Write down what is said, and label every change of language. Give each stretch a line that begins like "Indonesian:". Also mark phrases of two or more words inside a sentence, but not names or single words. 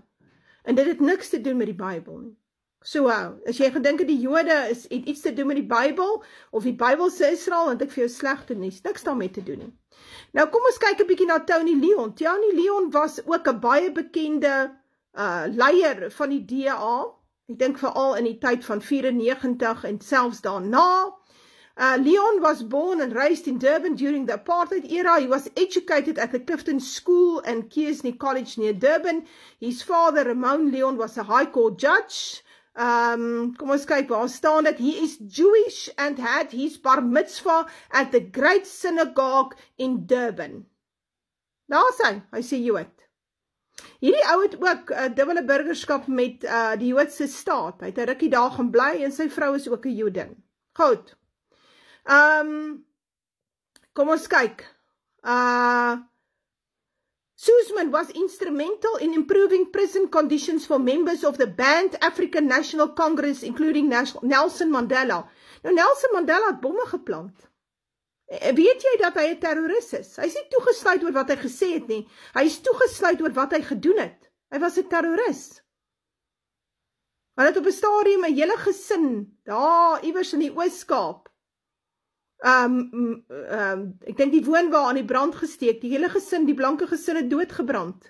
Afrikaans: En dit het niks te doen met die Bybel nie. So, as jy gedink het die Jode het iets te doen met die Bybel, of die Bybelse Israel, want ek vir jou slegte nuus, niks daarmee te doen nie. Nou kom ons kyk 'n bietjie na Tony Leon. Tony Leon was ook 'n baie bekende leier van die DA, ek dink veral in die tyd van 94 en selfs daarna.
English: Leon was born and raised in Durban during the apartheid era. He was educated at the Clifton School and Kearsney College near Durban. His father, Ramon Leon, was a High Court judge.
Afrikaans: Kom ons kyk, waar staan dit?
English: He is Jewish and had his bar mitzvah at the Great Synagogue in Durban.
Afrikaans: Daar is hy Jood. Hierdie ou het ook dubbele burgerskap met die Joodse staat. Hy het 'n rukkie daar gaan bly en sy vrou is ook 'n Jodin. Goed. Kom ons kyk.
English: Suzman was instrumental in improving prison conditions for members of the banned African National Congress, including Nelson Mandela.
Afrikaans: Nou, Nelson Mandela het bomme geplant. Weet jy dat hy 'n terrorist is? Hy is nie toegesluit oor wat hy gesê het nie. Hy is toegesluit oor wat hy gedoen het. Hy was 'n terrorist. Hy het op 'n stadium 'n hele gesin, daar iewers in die Oos-Kaap, ek dink die woonwa aan die brand gesteek, die hele gesin, die blanke gesin het doodgebrand.